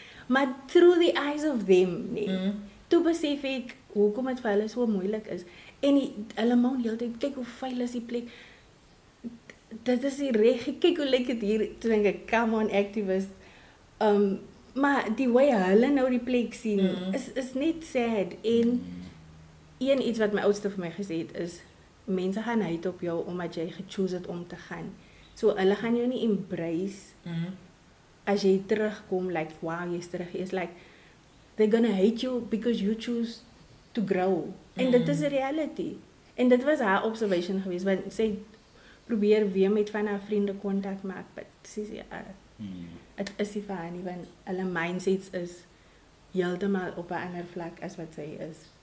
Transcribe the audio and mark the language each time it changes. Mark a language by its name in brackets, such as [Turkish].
[English] Maar through the eyes of them, nee. [Afrikaans] Toe besef ek, hoekom het vir hulle so moeilik is. En hulle maak die hele tyd, kyk hoe vuil is die plek. Dit is die reg, kyk hoe lyk dit hier. Toe denk ek, [English] come on activist. [Afrikaans] Maar die way hulle nou die plek sien, is net sad. En iets wat my oudste vir my gesê het is, mense gaan uit op jou omdat jy gechoose het om te gaan. So hulle gaan jou nie embrace as jy terugkom, like, wow, jy's terug. [English] It's like, they're gonna hate you because you choose to grow. [Afrikaans] En dit is 'n reality. En dit was haar observation geweest, want sy probeer weer met van haar vriende kontak maak, but sy sê, het is nie vir haar nie, want hulle mindsets is heeltemal op 'n ander vlak as wat sy is.